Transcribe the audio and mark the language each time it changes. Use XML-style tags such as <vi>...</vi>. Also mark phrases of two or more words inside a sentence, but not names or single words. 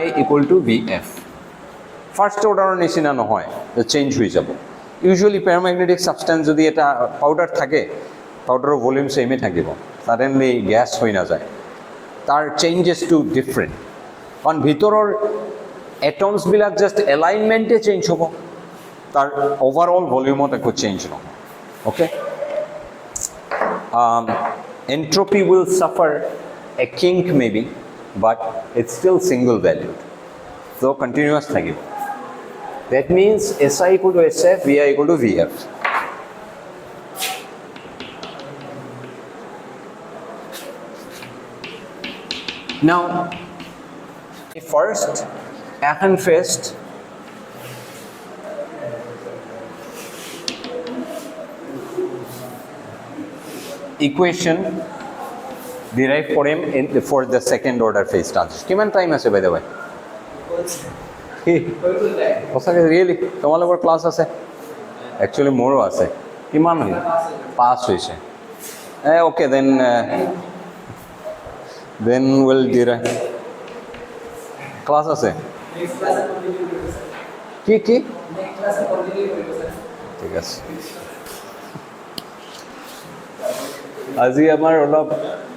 <en>equal to VF first orderৰ</en> <as>নিচিনা নহয় চেঞ্জ হৈ যাব</as> <en>usually paramagnetic substance</en> <as>যদি এটা পাউডাৰ থাকে পাউডাৰৰ</as> <en>volume sameএ</en> <as>থাকিব</as> <en>suddenly gas</en> <as>হৈ নাযায় তাৰ চেঞ্জেছটো ডিফাৰেণ্ট কাৰণ ভিতৰৰ এটমছবিলাক</as> <en>just alignmentএ</en> <as>চেঞ্জ হ'ব তাৰ</as> <en>overall volumeত</en> <as>একো চেঞ্জ নহয় অ'কে</as> <en>entropy will suffer a kink maybe but it's still single valued so continuous থাকিব that means SI equal to SF VI equal to VF now first Fest equation derive কৰিম for the second order phase transition.</en> <as>কিমান টাইম আছে</as> <en>by the way?</en> <as>কি সঁচাকৈ ৰিয়েলি তোমালোকৰ ক্লাছ আছে? একচুৱেলি মোৰো আছে। কিমান হ'ল? 5 হৈছে।</as> <en>Okay, then we'll derive.</en> <as>ক্লাছ আছে?</as> <en>Next class</en> <bn>continue করবে স্যার।</bn> <as>কি</as> <en>Next class</en> <bn>continue করবে স্যার।</bn> <as>ঠিক আছে। আজি আমাৰ অলপ</as>